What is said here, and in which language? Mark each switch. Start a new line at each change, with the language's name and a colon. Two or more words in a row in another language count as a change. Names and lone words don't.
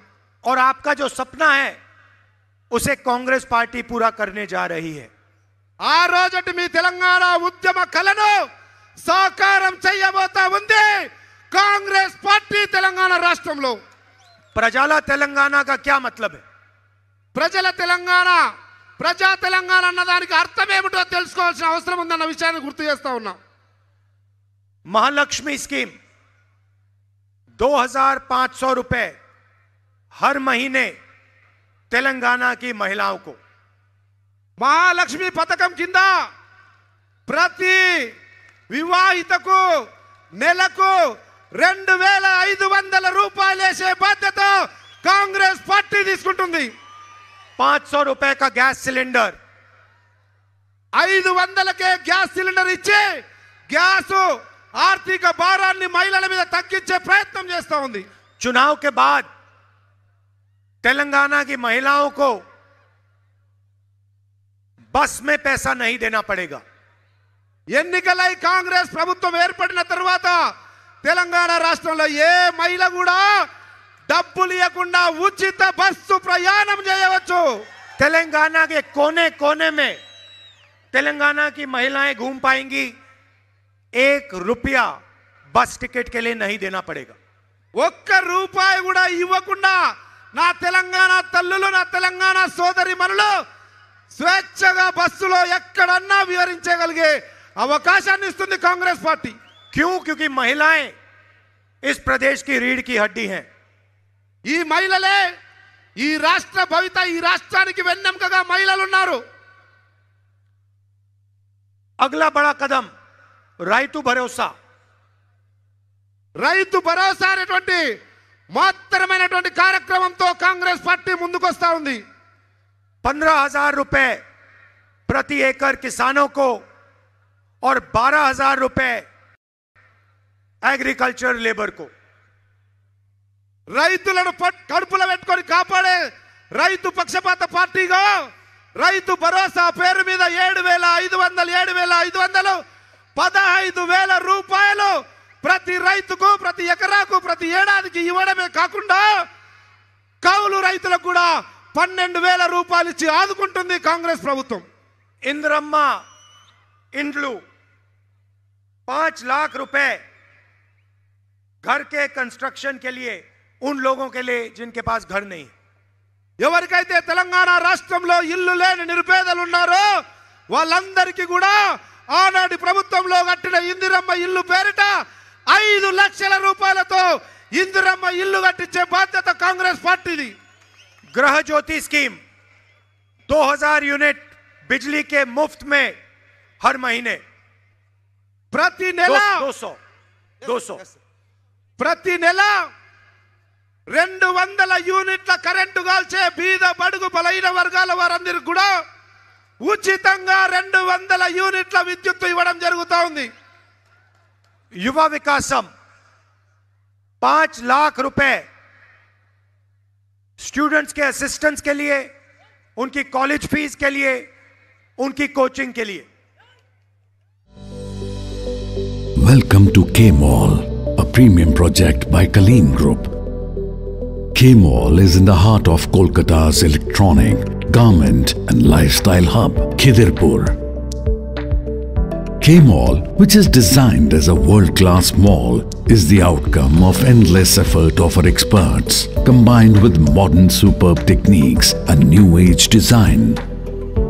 Hindi: और आपका जो सपना है उसे कांग्रेस पार्टी पूरा करने जा रही है.
Telugu: ఆ రోజటి మీ తెలంగాణ ఉద్యమ కలను సాకారం చేయబోతా ఉంది కాంగ్రెస్ పార్టీ తెలంగాణ రాష్ట్రంలో.
Hindi: प्रजाला तेलंगाना का क्या मतलब है?
Telugu: ప్రజల తెలంగాణ, ప్రజా తెలంగాణ అన్నదానికి అర్థం ఏమిటో తెలుసుకోవాల్సిన అవసరం ఉందన్న విషయాన్ని గుర్తు చేస్తా ఉన్నాం.
Hindi: महालक्ष्मी स्कीम 2500 रुपए हर महीने तेलंगाना की महिलाओं को.
Telugu: మహాలక్ష్మి పథకం కింద ప్రతి వివాహితకు నెలకు 2500 రూపాయలు వేసే బాధ్యత కాంగ్రెస్ పార్టీ తీసుకుంటుంది.
Hindi: 500 रुपए का
English: gas cylinder,
Telugu: 500కే
English: gas cylinder
Telugu: ఇచ్చి గ్యాస్ ఆర్థిక భారాన్ని మహిళల మీద తగ్గించే ప్రయత్నం చేస్తా ఉంది.
Hindi: चुनाव के बाद तेलंगाना की महिलाओं को बस में पैसा नहीं देना पड़ेगा.
Telugu: ఎన్నికలై కాంగ్రెస్ ప్రభుత్వం ఏర్పడిన తర్వాత తెలంగాణ రాష్ట్రంలో ఏ మహిళ కూడా డబ్బులు ఇవ్వకుండా ఉచిత బస్సు ప్రయాణం చేయవచ్చు.
Hindi: तेलंगाना के कोने कोने में तेलंगाना की महिलाएं घूम पाएंगी. 1 रुपया बस टिकट के लिए नहीं देना पड़ेगा.
Telugu: ఒక్క రూపాయి కూడా ఇవ్వకుండా నా తెలంగాణ తల్లులు, నా తెలంగాణ సోదరి మనులు స్వేచ్ఛగా బస్సులో ఎక్కడన్నా విహరించగలిగే అవకాశాన్ని ఇస్తుంది కాంగ్రెస్ పార్టీ.
Hindi: क्यों? क्योंकि महिलाएं इस प्रदेश की रीढ़ की हड्डी हैं.
Telugu: ఈ మహిళలే ఈ రాష్ట్ర భవిత, ఈ రాష్ట్రానికి వెన్నెముకగా మహిళలు ఉన్నారు.
Hindi: अगला बड़ा कदम రైతు భరోసా.
Telugu: రైతు భరోసా అనేటువంటి మాత్రమైనటువంటి కార్యక్రమంతో కాంగ్రెస్ పార్టీ ముందుకొస్తా ఉంది.
Hindi: 15,000 रुपए प्रति एकड़ किसानों को और 12,000 रुपए
English: agriculture labour
Hindi: को.
Telugu: రైతులను కడుపులో పెట్టుకొని కాపాడే రైతు పక్షపాత పార్టీగా రైతు భరోసా పేరు మీద 7,500 15,000 రూపాయలు ప్రతి రైతుకు, ప్రతి ఎకరాకు, ప్రతి ఏడాదికి ఇవ్వడమే కాకుండా కౌలు రైతులకు కూడా 12,000 రూపాయలు ఇచ్చి ఆదుకుంటుంది కాంగ్రెస్ ప్రభుత్వం.
Hindi: इंद्रम्मा इंड्लू 5 लाख रुपए घर के कंस्ट्रक्शन के लिए उन लोगों के लिए जिनके पास घर नहीं.
Telugu: ఎవరికైతే తెలంగాణ రాష్ట్రంలో ఇల్లు లేని నిరుపేదలు ఉన్నారో వాళ్ళందరికీ కూడా ఆనాటి ప్రభుత్వంలో కట్టిన ఇందిరమ్మ ఇల్లు పేరిట 5 లక్షల రూపాయలతో ఇందిరమ్మ ఇల్లు కట్టించే బాధ్యత కాంగ్రెస్ పార్టీది.
Hindi: गृह ज्योति स्कीम 2000 यूनिट बिजली के मुफ्त में हर महीने.
Telugu: ప్రతి నెల 200 ప్రతి నెల 200 యూనిట్ల కరెంటు కాల్చే బీద బడుగు బలైన వర్గాల వారందరికీ కూడా ఉచితంగా 200 యూనిట్ల విద్యుత్ ఇవ్వడం జరుగుతా ఉంది.
Hindi: युवा विकासम 5 लाख रुपए स्टूडेंट्स के असिस्टेंट्स के लिए, उनकी
English: college fees
Hindi: के लिए, उनकी कोचिंग के लिए.
English: Welcome to K-Mall, a premium project by Kaleen Group. K-Mall is in the heart of Kolkata's electronic, garment and lifestyle hub, Khidirpur. K-Mall, which is designed as a world-class mall, is the outcome of endless effort of our experts, combined with modern superb techniques and new age design.